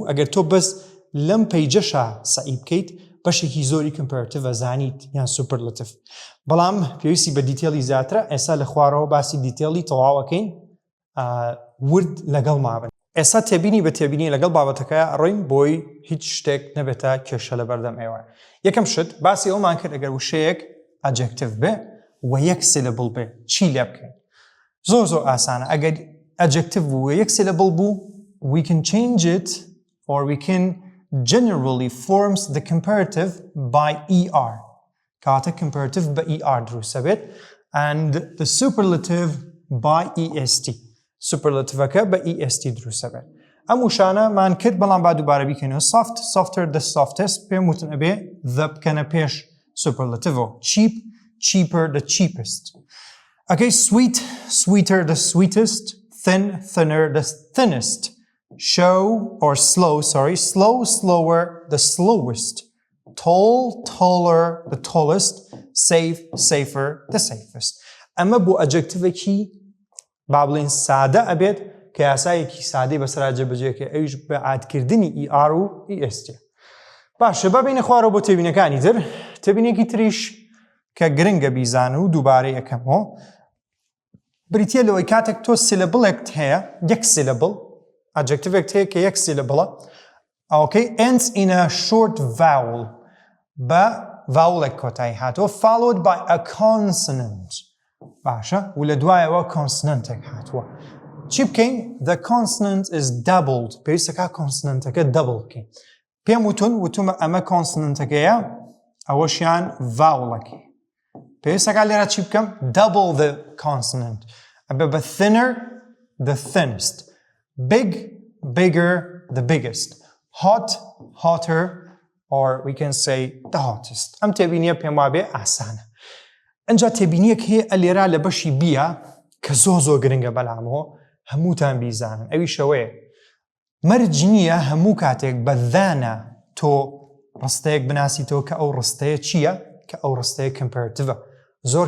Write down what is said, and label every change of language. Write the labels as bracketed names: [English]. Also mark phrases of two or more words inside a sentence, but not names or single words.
[Central Kurdish] ئەگەر تۆ بەس لەم پەیجەشە سعی بکەیت بەشێکی زۆری comparative ئەزانیت یان superlative. بەڵام پێویستی بە دیتێلی زیاترە ئێستا لە خوارەوە باسی دیتێلی تەواوەکەین ورد لەگەڵ مابن. ئێستا تێبینی بە تێبینی لەگەڵ بابەتەکە ڕۆین بۆی هیچ شتێک نەبێتە کێشە لە بەردەم ئێوە. یەکەم شت باسی ئەومان کرد ئەگەر وشەیەک ئەجێکتیڤ بێ و یەک سیلبل بێ چی لێ بکەین. زۆر ئاسانە ئەگەر ئەجێکتیڤ بوو یەک سیلبل بوو [English] we can change it or we can generally forms the comparative by ER. [Central Kurdish] کاتە comparative بە ER دروستە بێت [English] and the superlative by EST. [Central Kurdish] superlativeەکە بە EST دروستە بێت. ئەم وشانە مان کرد بەڵام با دووبارە بیکەینەوە. [English] soft, softer, the softest [Central Kurdish] پێم وتن ئەبێ [English] the [Central Kurdish] بکەنە پێش [English] superlative. cheap, cheaper, the cheapest. Okay, sweet, sweeter, the sweetest. Thin, thinner, the thinnest. Show or slow, slow, slower, the slowest. Tall, taller, the tallest. Safe, safer, the safest. [Central Kurdish] ئەمە بۆ ئەجێکتیڤێکی با بڵێن سادە ئەبێت کە یاسایەکی سادەی بەسەرا جێبەجێکە ئەویش بە عادکردنی ER و EST. باشە ببینە خوارەوە بۆ تێبینەکانی تر. تێبینێکی تریش کە گرنگە بیزان و دووبارە یەکەمەوە بریتیە لەوەی کاتێک تۆ سیلبڵێک هەیە یەک سیلبڵ adjective هەیە کە یەک سیلبڵە [English] okay ends in a short vowel [Central Kurdish] بە vowelێک کۆتایی هاتووە [English] followed by a consonant. [Central Kurdish] باشە و لە دوایەوە consonantێک هاتووە. چی بکەین؟ [English] the consonant is doubled. [Central Kurdish] پێویستە کا consonantەکە double بکەین. پێم وتومە ئەمە consonantەکەیە ئەوەشیان ڤاوڵەکەی پێویستەکە لێرە چی بکەم [English] double the consonant [Central Kurdish] ئەبێ بە [English] thinner the thinnest big bigger the biggest hot hotter or we can say the hottest [Central Kurdish] ئەم تێبینیە پێم وابێ ئاسانە ئەنجا تێبینیەک هەیە لێرە لە بەشی بیە کە زۆر گرنگە بەلامەوە هەمووتان بیزانن ئەوی شەوەیە مەرج نییە هەموو کاتێک بە دانە تۆ ڕستەیەک بناسیتەوە کە ئەو ڕستەیە چییە کە ئەو ڕستەیە کمپەرتیڤە زۆر